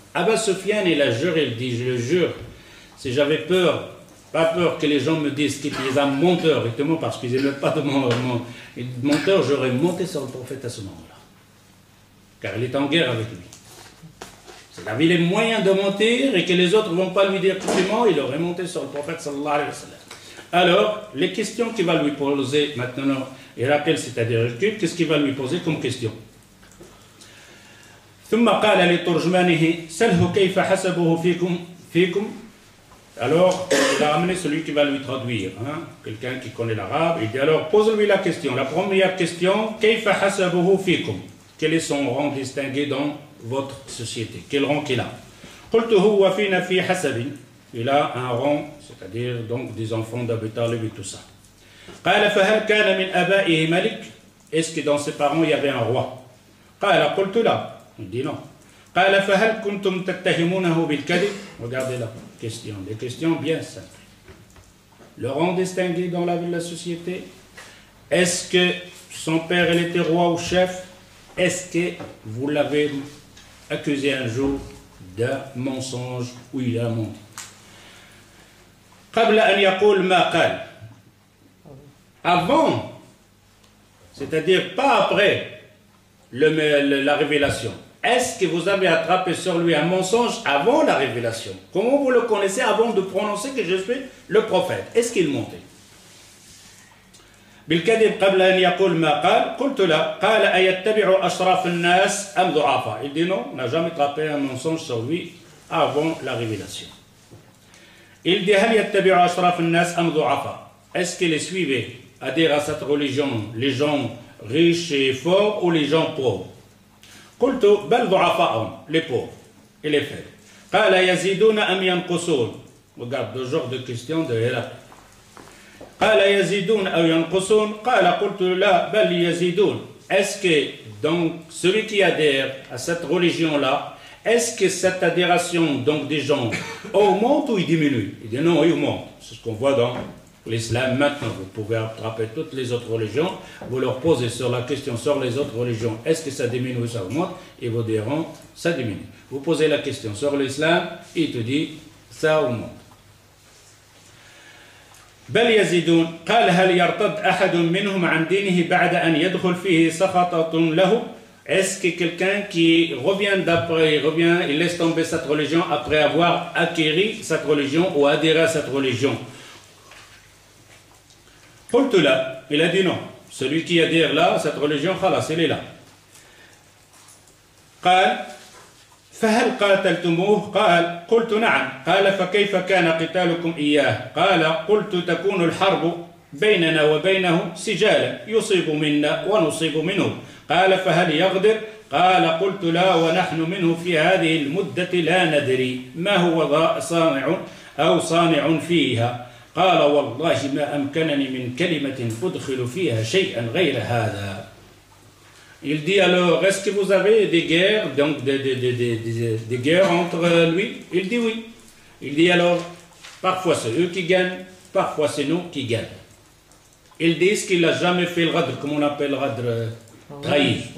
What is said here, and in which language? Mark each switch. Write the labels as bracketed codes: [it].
[fr] Abba Sufyan, il a juré, il dit, je le jure, si j'avais peur, pas peur que les gens me disent qu'il est un menteur, justement parce qu'ils n'aiment pas de menteur, j'aurais monté sur le prophète à ce moment-là. Car il est en guerre avec lui. S'il avait les moyens de mentir et que les autres ne vont pas lui dire compliment, il aurait monté sur le prophète sallallahu alayhi wa sallam. Alors, les questions qu'il va lui poser maintenant, il rappelle, c'est-à-dire qu'est-ce qu'il va lui poser comme question? [ar] ثم قال لترجمانه سله كيف حسبه فيكم. [fr] Alors, il a ramené celui qui va lui traduire, hein, quelqu'un qui connaît l'arabe. Il dit alors, pose-lui la question. La première question, [ar] كيف حسبه فيكم. [fr] Quel est son rang distingué dans votre société? Quel rang qu'il a? [ar] قلت هو فينا في حسب. [fr] Il a un rang, c'est-à-dire donc des enfants d'Abu Talib et tout ça. [ar] قال فهل كان من آبائه ملك. [fr] Est-ce que dans ses parents il y avait un roi? [ar] قال قلت لا. [fr] Il dit non. [ar] قال فهل كنتم تتهمونه بالكذب. [fr] Regardez la question, des questions bien simples. Le rang distingué dans la société. Est-ce que son père il était roi ou chef? Est-ce que vous l'avez accusé un jour d'un mensonge où il a menti? [ar] قبل أن يقول ما قال. [fr] Avant, c'est-à-dire pas après la révélation. Est-ce que vous avez attrapé sur lui un mensonge avant la révélation? Comment vous le connaissez avant de prononcer que je suis le prophète? Est-ce qu'il mentait? [ar] بالكذب قبل أن يقول ما قال قلت لا قال أيتبع أشراف الناس أم ضعفاء. [fr] Il dit non, on n'a jamais attrapé un mensonge sur lui avant la révélation. Il dit [ar] هل يتبع أشراف الناس أم ضعفاء. [fr] Est-ce qu'il suivait, adhère à cette religion, les gens riches et forts ou les gens pauvres? [ar] قلت بل ضعفاءهم, [fr] les pauvres et les faibles. [ar] قال يزيدون أم ينقصون. [fr] Regarde le genre de question de Héra. [ar] قال يزيدون أو ينقصون. قال قلت لا بل يزيدون. [fr] Est-ce que donc celui qui adhère à cette religion-là, est-ce que cette adhération donc des gens augmente ou il diminue? Il dit non, il augmente. C'est ce qu'on voit dans l'islam maintenant. Vous pouvez attraper toutes les autres religions, vous leur posez sur la question sur les autres religions, est-ce que ça diminue ou ça augmente? Et vous diront, ça diminue. Vous posez la question sur l'islam, il te dit, ça augmente. [ar] بل يزيدون. قال هل يرتد أحد منهم عن دينه بعد أن يدخل فيه سخطة له. [fr] Est-ce que quelqu'un qui revient d'après, il laisse tomber cette religion après avoir acquéri cette religion ou adhéré à cette religion? [ar] قلت لا. [fr] Il a dit non. Celui qui adhère là, cette religion, خلاص, il est là. [ar] قال فهل قاتلتموه. قال قلت نعم. قال فكيف كان قتالكم إياه. قال قلت تكون الحرب بيننا وبينه سجالا يصيب منا ونصيب منه. قال فهل يغدر. قال قلت لا ونحن منه في هذه المدة لا ندري ما هو صانع أو صانع فيها. قال والله ما أمكنني من كلمة أدخل فيها شيئا غير هذا. [fr] Il dit alors, est-ce que vous avez des guerres, donc des guerres entre lui? Il dit oui. Il dit alors, parfois c'est eux qui gagnent, parfois c'est nous qui gagnent. Ils disent qu'il n'a jamais fait le radr, comme on appelle le radr, trahi.